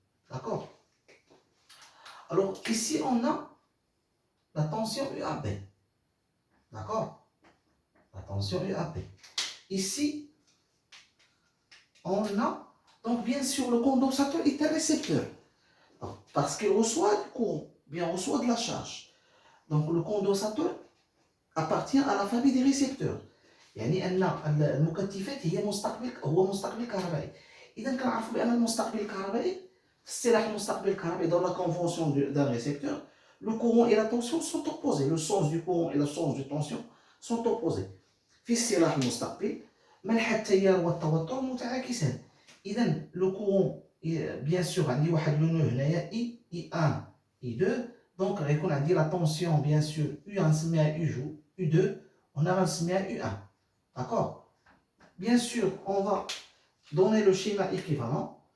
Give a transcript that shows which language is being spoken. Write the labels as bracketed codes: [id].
[fr] D'accord? Alors, ici, on a la tension UAB. D'accord? La tension UAB. Ici, on a, donc bien sûr, le condensateur est un récepteur. Donc, parce qu'il reçoit du courant, bien reçoit de la charge. Donc, le condensateur appartient à la famille des récepteurs. [ar] يعني أن المكثفات هي مستقبل كهربائي. إذا كنعرفوا بأن المستقبل الكهربائي [fr] في اصطلاح المستقبل الكهربائي dans la convention d'un récepteur, le courant et la tension sont opposés. Le sens du courant et le sens de tension sont opposés. [ar] في اصطلاح المستقبل منحى التيار والتوتر متعاكسان. إذا [fr] le courant bien sûr [ar] عندي واحد لو نو هنايا I1 I2. [fr] Donc [ar] غيكون عندي [fr] la tension bien sûr U1 [ar] نسميها U2 وهنا غنسميها [fr] U1. D'accord? Bien sûr, on va donner le schéma équivalent.